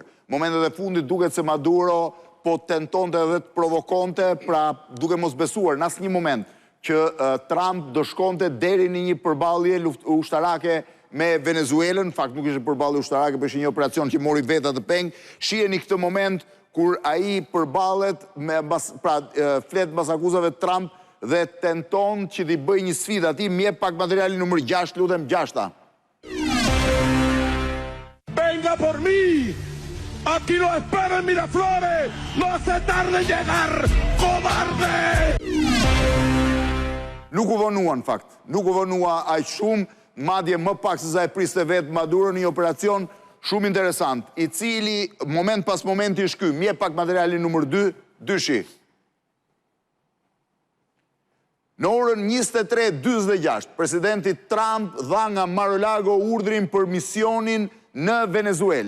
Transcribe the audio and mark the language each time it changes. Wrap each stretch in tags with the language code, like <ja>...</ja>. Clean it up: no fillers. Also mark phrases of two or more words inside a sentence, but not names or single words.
<sq>Momentet e fundit duket se Maduro po tentonte dhe të provokonte, pra duke mos besuar në asnjë moment që Trump do shkonte deri në një përballje ushtarake me Venezuelën. Fakt nuk ishte përballje ushtarake, por ishte një operacion që mori veta të peng. Shiheni këtë moment kur ai përballet flet mbas akuzave Trump dhe tenton që t'i bëjë një sfidë atij. Më jep pak materialin numër 6, lutem, 6-ta.</sq> <es>Venga por mí. Aquí lo espero en Miraflores. No se tarde en llegar, cobarde.</es> <sq>Nuk u vonua në fakt, nuk u vonua aq shumë, madje më pak se sa e priste vetë Maduro në një operacion shumë interesant, i cili moment pas momenti shky. Mje pak materialin numër 2, 2. Në orën 23:46, presidenti Trump dha nga Mar-a-Lago urdhrin për misionin në Venezuelë.</sq>